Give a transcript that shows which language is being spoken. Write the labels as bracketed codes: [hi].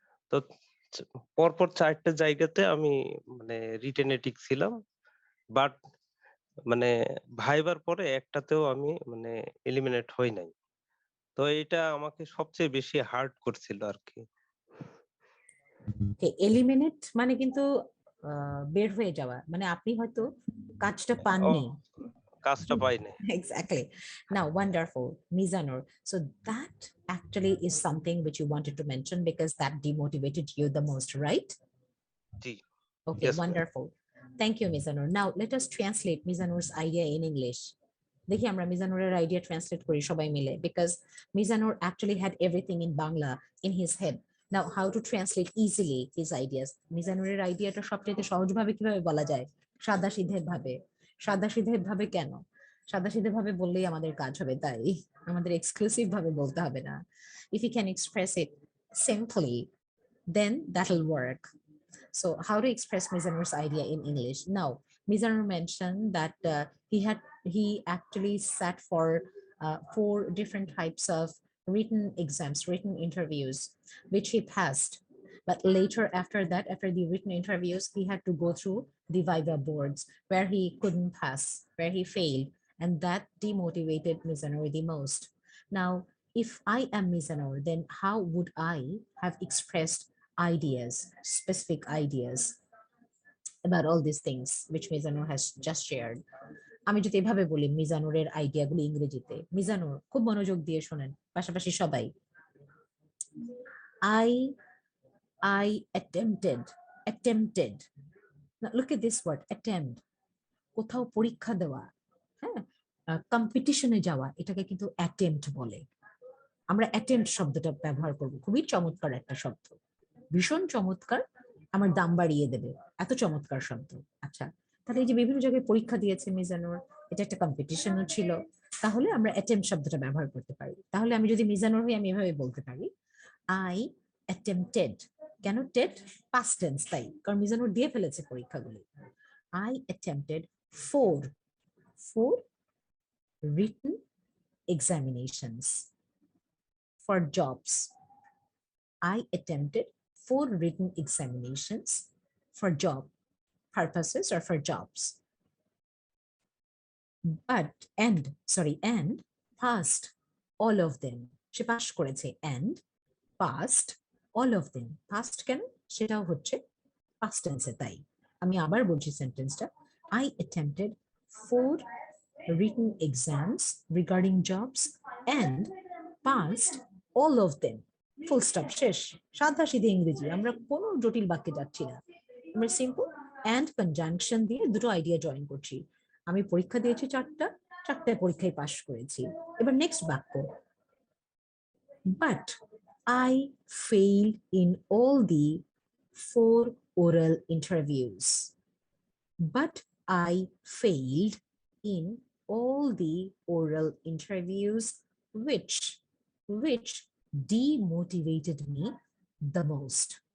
[bn] তো পরপর 4টে জায়গাতে আমি মানে রিটেনে টিকছিলাম, বাট মানে ভাইবার পরে একটাতেও আমি মানে এলিমিনেট হই নাই। তো এটা আমাকে সবচেয়ে বেশি হার্ড করছিল আর কি। এলিমিনেট মানে কিন্তু বের হয়ে যাওয়া, মানে আপনি হয়তো কাজটা পাননি, কাজটা পাই নাই। [en] Exactly. Now, wonderful, Mizanur. So that actually is something which you wanted to mention because that demotivated you the most, right? [bn] G. [en] Okay, Yes, wonderful. Thank you, Mizanur. Now, let us translate Mizanur's idea in English. [bn] দেখি আমরা মিজানুরের idea translate করি সবাই মিলে, [en] because Mizanur actually had everything in Bangla in his head. Now, how to translate easily his ideas? [bn] মিজানুরের আইডিয়াটা সবচেয়ে সহজভাবে কিভাবে বলা যায়? সাদাসিধে ভাবে। সাদাসিধে ভাবে কেন? সাদাসিধে ভাবে বললেই আমাদের কাজ হবে, তাই আমাদের এক্সক্লুসিভ ভাবে বলতে হবে না। [en] If you can express it simply, then that'll work. So how to express Mizanur's idea in English? Now, Mizanur mentioned that he actually sat for 4 different types of written exams, written interviews, which he passed. But later, after that, after the written interviews, he had to go through the Viva boards where he couldn't pass, where he failed. And that demotivated Mizanur the most. Now, if I am Mizanur, then how would I have expressed ideas, specific ideas about all these things which Mizanur has just shared? [bn] আমি যদি এভাবে বলি মিজানুরের আইডিয়াগুলো ইংরেজিতে, মিজানুর খুব মনোযোগ দিয়ে শোনেন পাশাপাশি সবাই। [en] I attempted. Now look at this word, attempt. [bn] কোথাও পরীক্ষা দেওয়া, হ্যাঁ, কম্পিটিশনে যাওয়া, এটাকে কিন্তু অ্যাটেম্পট বলে। আমরা অ্যাটেম্পট শব্দটা ব্যবহার করব, খুবই চমৎকার একটা শব্দ, ভীষণ চমৎকার, আমার দাম বাড়িয়ে দেবে, এত চমৎকার শব্দ। আচ্ছা, তাহলে এই যে বিভিন্ন জায়গায় পরীক্ষা দিয়েছে মিজানুর, এটা একটা কম্পিটিশনও ছিল, তাহলে আমরা অ্যাটেম্পট শব্দটা ব্যবহার করতে পারি। তাহলে আমি যদি মিজানুর হই, আমি এভাবে বলতে পারি, [en] I attempted. [bn] কেন টেড? পাস্ট টেন্স, তাই, কারণ মিজানুর দিয়ে ফেলেছে পরীক্ষাগুলি। [en] I attempted 4 written examinations for jobs. I attempted 4 written examinations for job purposes or for jobs. And passed all of them. [bn] Say pass করেছে, [en] and passed all of them. Past [bn] কেন? সেটাও হচ্ছে past tense, তাই আমি আবার বলছি সেন্টেন্সটা, [en] I attempted 4 written exams regarding jobs and passed all of them. [bn] Full stop, শেষ। সাদা সিধে ইংরেজি, আমরা কোনো জটিল বাক্যে যাচ্ছি না, আমরা সিম্পল অ্যান্ড কনজাংশন দিয়ে দুটো আইডিয়া জয়েন করছি। আমি পরীক্ষা দিয়েছি 4টায় পরীক্ষায় পাস করেছি। এবার নেক্সট বাক্য, but [en] I failed in all the 4 oral interviews. But I failed in all the oral interviews which demotivated me the most.